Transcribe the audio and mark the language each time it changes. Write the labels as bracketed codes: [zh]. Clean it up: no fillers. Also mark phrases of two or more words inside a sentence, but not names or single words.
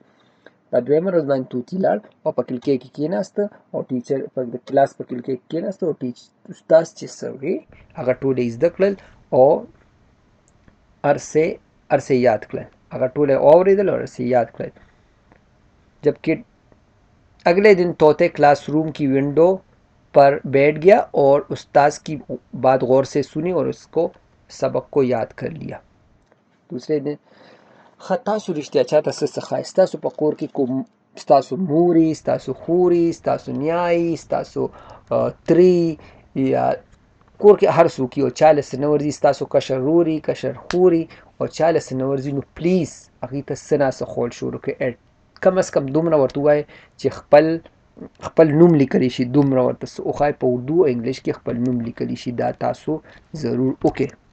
[ps] په دویمه ورځ باندې طوطي لاړ او په کړکۍ کې کېناسته او ټیچر په کلاس په کړکۍ کې کېناسته او استاد چې څه وی هغه ټول یې زده کړل او هر څه یاد کړل هغه ټول یې واورېدل او هر څه یاد کړل. [ur] جبکہ اگلے دن طوطے کلاس روم کی ونڈو پر بیٹھ گیا اور استاد کی بات غور سے سنی اور اس کو سبق کو یاد کر لیا. دوسرے دن [ps] تاسو رښتیا چاته څه څخه ستاسو په کور کې کوم ستاسو موري ستاسو خوري ستاسو نیایي ستاسو تري یا کور کې هر څوک یو چاله څه نه ورځي ستاسو کشر روري کشر خوري او چاله څه نه ورځي نو پلیز هغې ته څه ناسه خول شروع کړئ کم از کم دومره ورته ووایئ چې خپل نوم لیکلی شي دومره ورته څه وښایئ په اردو او انګلیش کې خپل نوم لیکلی شي دا تاسو ضرور وکړئ.